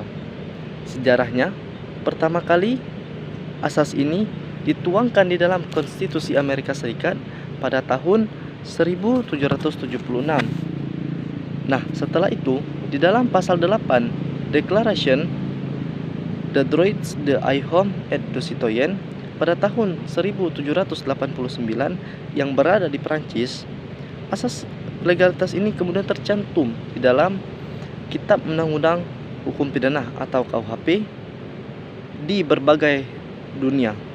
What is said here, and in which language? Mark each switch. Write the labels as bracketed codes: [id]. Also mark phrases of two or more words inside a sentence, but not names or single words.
[id] Sejarahnya, pertama kali asas ini dituangkan di dalam Konstitusi Amerika Serikat pada tahun 1776. Nah, setelah itu, di dalam pasal 8 Declaration the Droits de l'Homme et du Citoyen pada tahun 1789 yang berada di Perancis, asas legalitas ini kemudian tercantum di dalam Kitab Undang-Undang Hukum Pidana atau KUHP di berbagai dunia.